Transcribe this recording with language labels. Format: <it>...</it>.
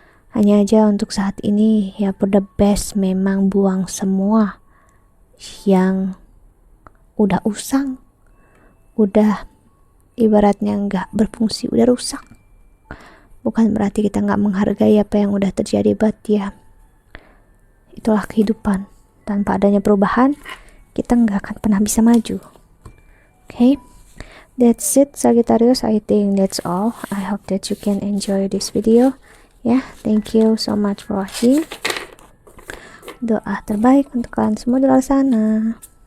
<id>Hanya aja untuk saat ini, ya</id> <en>for the best,</en> <id>memang buang semua yang udah usang, udah ibaratnya gak berfungsi, udah rusak. Bukan berarti kita gak menghargai apa yang udah terjadi, but ya, itulah kehidupan. Tanpa adanya perubahan, kita nggak akan pernah bisa maju.</id> <en>Okay, that's it Sagittarius. I think that's all. I hope that you can enjoy this video. Yeah, thank you so much for watching.</en> <id>Doa terbaik untuk kalian semua di luar sana.</id>